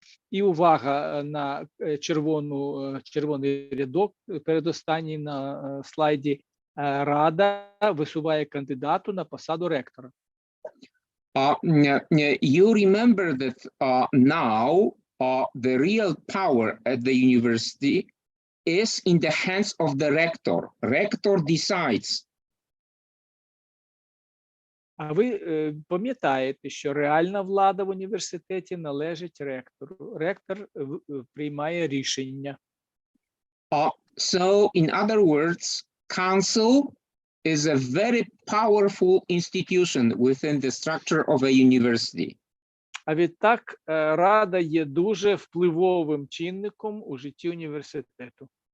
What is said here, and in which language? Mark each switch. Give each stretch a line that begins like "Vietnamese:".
Ukrainian: І увага на червоний рядок, передостанній на слайді. Рада висуває кандидату на посаду ректора.
English: You remember that now the real power at the university is in the hands of the rector. Rector decides.
Ukrainian: А ви пам'ятаєте, що реальна влада в університеті належить ректору. Ректор приймає рішення.
English: So, in other words, council is a very powerful institution within the structure of a university.
Ukrainian: А відтак, Рада є дуже впливовим чинником у житті університету.